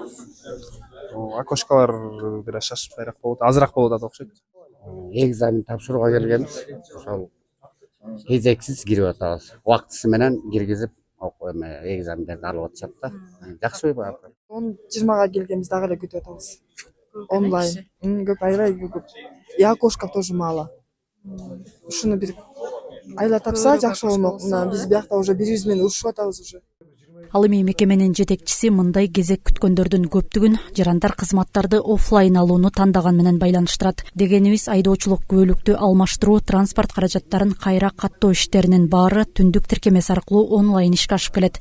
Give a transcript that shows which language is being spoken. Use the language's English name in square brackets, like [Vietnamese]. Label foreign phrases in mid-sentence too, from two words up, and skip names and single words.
[Kyrgyz] Окошкалар бир шашпайраак болот, азыраак болуп атат окшойт. Экзамен тапшырууга келгенбиз. Ошол кезексиз кирип атабыз. Убактысы менен киргизип, экзамендерди алып атышат да. Жакшы бай. 10-20га келгенбиз дагы эле күтүп атабыз. Онлайн. Көп, аябай көп. [Russian] И окошко тоже мало. [Kyrgyz] Ушуну бир айла тапса жакшы болмок. Биз биякта уже 100 мен урушуп атабыз уже. Ал эми мекеменин жетекчиси мындай кезек күткөндөрдүн көптүгүн жарандар кызматтарды офлайн алууну тандаган менен байланыштырат. Дегенибиз, айдоочулук күбөлүктү алмаштыруу, транспорт каражаттарын кайра каттоо иштеринин баары түндүк тиркемеси аркылуу онлайн ишке ашып келет.